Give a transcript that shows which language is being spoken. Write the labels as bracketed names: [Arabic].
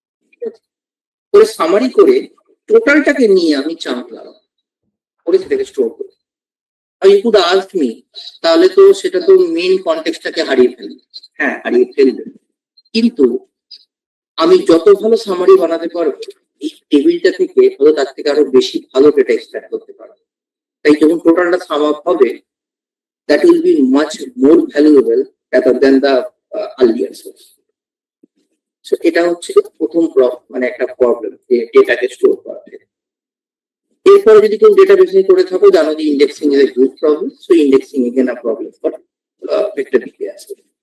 [Bangla] ঠিক আছে, করে সামারি করে টোটালটাকে নিয়ে আমি চাঙ্ক লাগাবো, করে সেটাকে স্টোর করবো। [English] আর you could ask me, [Bangla] তাহলে তো সেটা তো মেইন কনটেক্সটটাকে হারিয়ে ফেলবে। হ্যাঁ, হারিয়ে ফেলবে, কিন্তু আমি যত ভালো সামারি বানাতে পারবো এই টেবিলটা থেকে হয়তো তার থেকে আরো বেশি ভালো ডেটা এক্সট্রাক্ট করতে পারবো। তাই যখন টোটালটা সাম আপ হবে, [English] that will be much more valuable rather than the earlier source. [Bangla] So এটা হচ্ছে প্রথম একটা প্রবলেম, যে ডেটাকে স্টোর করা। এরপরে যদি কেউ ডেটাবেসে করে থাকো, জানো যে [English] Indexing is a good problem, so indexing is a problem for vector DB as well.